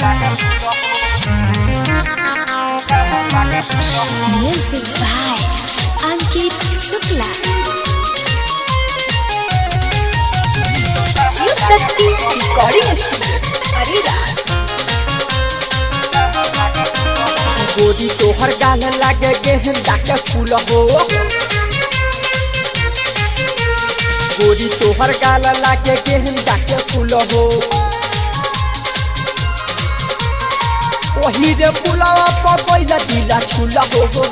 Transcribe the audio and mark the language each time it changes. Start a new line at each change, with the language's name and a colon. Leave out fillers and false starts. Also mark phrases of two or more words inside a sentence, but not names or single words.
English: Music by Ankit Shukla. Shiv Shakti Recording Studio, Ariraj.
Bhojpuri: गोरी तोहर गाल लागे गेंदा के फूल हो। गोरी तोहर गाल लागे गेंदा के फूल हो। वही रे फूलवा पर बैला दिला छूला हो।